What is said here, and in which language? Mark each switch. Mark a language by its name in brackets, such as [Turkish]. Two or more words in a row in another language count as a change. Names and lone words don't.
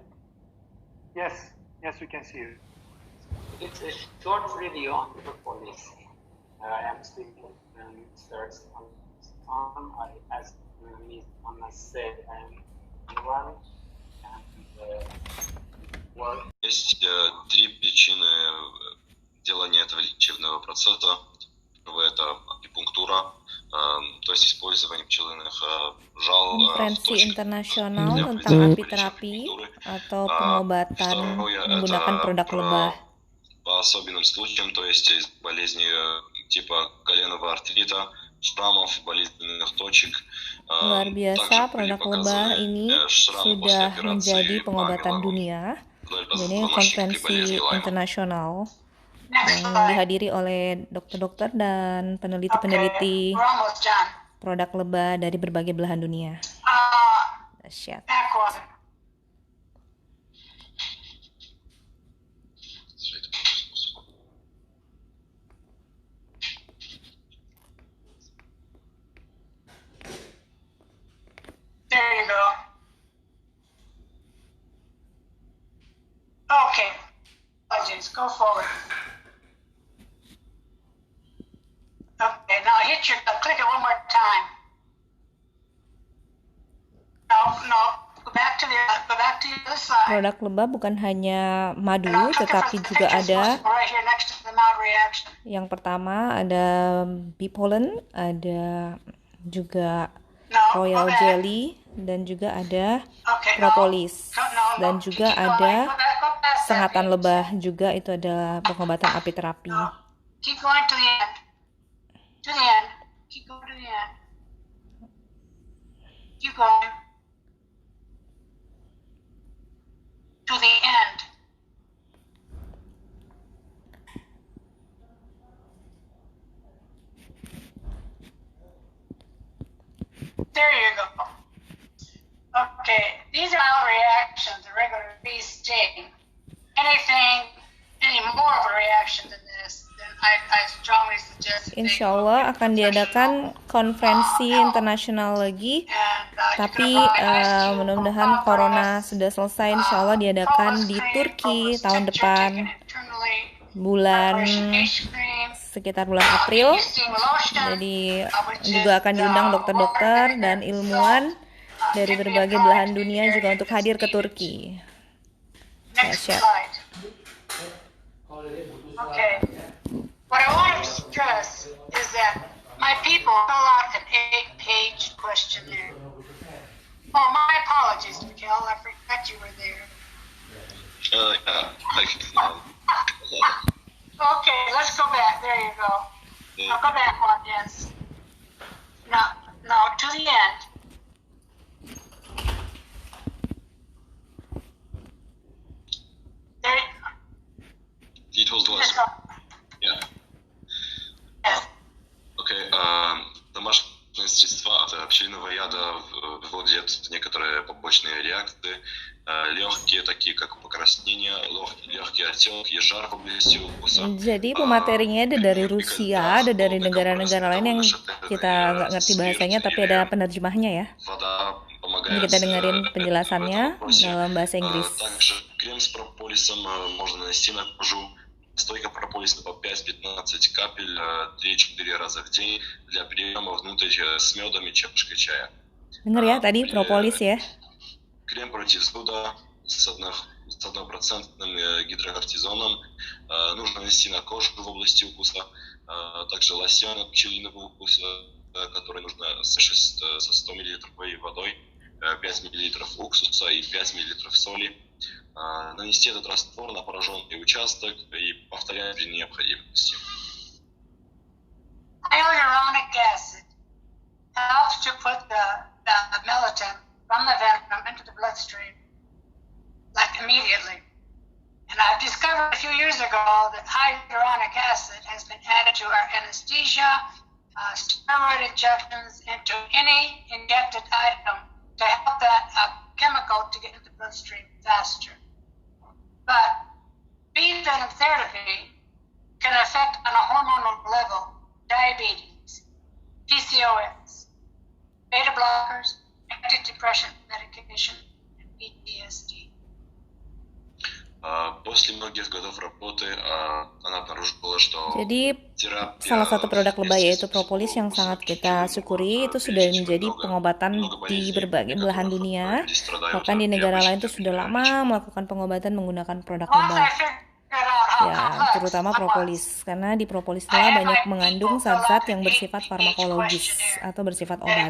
[English] yes, yes, we can see you. It's a short video on Propolis. I am speaking starts on I as Ms. Anna said, I am one and work. [Russian] Есть три причины делания этого лечебного процесса. Первое – это акупунктура, то есть использование пчелиных жал. [Indonesian] Konferensi internasional tentang apiterapi atau pengobatan menggunakan produk lebah. [Russian] По особенным случаям, то есть из болезней типа коленного артрита, шрамов, болезненных точек. [Indonesian] Luar biasa, produk lebah ini sudah menjadi pengobatan dunia. Ini konferensi internasional yang dihadiri oleh dokter-dokter dan peneliti-peneliti produk lebah dari berbagai belahan dunia. Dahsyat. [English] There you go. Okay. Legends, go forward. Okay, now click it one more time. No, go back to the other side. [Indonesian] Produk lebah bukan hanya madu, tetapi juga ada [English] Right here next to the mouth reaction. [Indonesian] yang pertama ada [English] bee pollen, [Indonesian] ada juga [English] No, [Indonesian] royal [English] go back. [Indonesian] jelly, dan juga ada [English] Okay, [Indonesian] propolis, [English] no, [Indonesian] dan juga [English] keep going. [Indonesian] ada [English] Go past that [Indonesian] sengatan [English] page. [Indonesian] lebah, juga itu adalah pengobatan apiterapi. [English] No, keep going to the end. To the end. Keep going to the end. Keep going. To the end. There you go. Okay, these are mild reactions, a regular bee sting. Any more of a reaction than this, then I strongly suggest that they [Indonesian] Insya [English] go [Indonesian] Allah [English] get [Indonesian] akan diadakan konferensi internasional lagi, tapi mudah-mudahan corona sudah selesai. [Arabic] Insya Allah [Indonesian] diadakan di Turki tahun depan, bulan sekitar bulan April. Jadi juga akan diundang dokter-dokter dan ilmuwan dari berbagai belahan dunia juga untuk hadir ke Turki. Dahsyat. [English] Okay. What I want to stress is that my people fill out an 8-page questionnaire. Oh, my apologies, Mikhail. I forgot you were there. Okay, let's go back. There you go. Now go back one, yes. Now to the end. There. Details list. Yeah. Yes. [Russian] Окей. Домашние средства – это Пчелиного яда выводят некоторые побочные реакции, легкие, такие как покраснение, легкий отек и жар в области укуса. [Indonesian] Jadi pematerinya ada dari Rusia, ada dari negara-negara lain yang kita nggak ngerti bahasanya, tapi ada penerjemahnya ya. Ini kita dengerin penjelasannya dalam bahasa Inggris. [Russian] Также крем с прополисом можно нанести на кожу. Стойка прополиса по 5-15 капель 3-4 раза в день для приема внутрь с медом и чашкой чая. [Indonesian] Dengar ya tadi propolis ya. [Russian] Крем против зуда с 1% гидрокортизоном нужно нанести на кожу в области укуса. Также лосьон от пчелиного укуса, который нужно смешать со 100 мл водой, 5 мл уксуса и 5 мл соли. Нанести этот раствор на пораженный участок и повторять при необходимости. [English] Hyaluronic acid helps to put the melatonin from the venom into the bloodstream, like immediately. And I've discovered a few years ago that hyaluronic acid has been added to our anesthesia, steroid injections, into any injected item to help that chemical to get into the bloodstream faster. But bee venom therapy can affect on a hormonal level diabetes, PCOS, beta blockers, antidepressant medication, and PTSD. [Russian] После многих годов работы она обнаружила, что [Indonesian] Jadi salah satu produk lebay yaitu propolis yang sangat kita syukuri itu sudah menjadi pengobatan di berbagai belahan dunia. Bahkan di negara lain itu sudah lama melakukan pengobatan menggunakan produk lebay. Ya, terutama propolis, karena di propolis telah banyak mengandung zat-zat yang bersifat farmakologis atau bersifat obat.